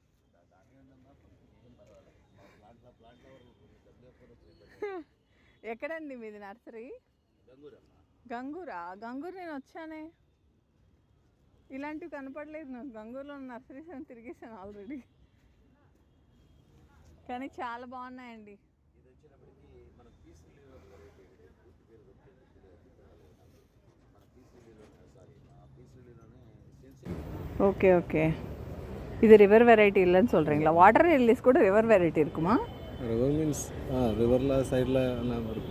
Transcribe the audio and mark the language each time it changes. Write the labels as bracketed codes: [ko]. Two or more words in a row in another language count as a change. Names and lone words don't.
[te] ఎక్కడండి మీది నర్సరీ? గంగూరా? గంగూరు నేను వచ్చానే, ఇలాంటివి కనపడలేదు నాకు. గంగూరులో నర్సరీస్ అని తిరిగేసాను ఆల్రెడీ, కానీ చాలా బాగున్నాయండి. [en] OK OK. [ta] இது [en] river variety [ta] இல்லைன்னு சொல்கிறீங்களா? [en] water lilies [ta] கூட [en] river variety [ta] இருக்குமா? [en] river means [ta] ரிவரில் சைடில் எல்லாம் இருக்கும்.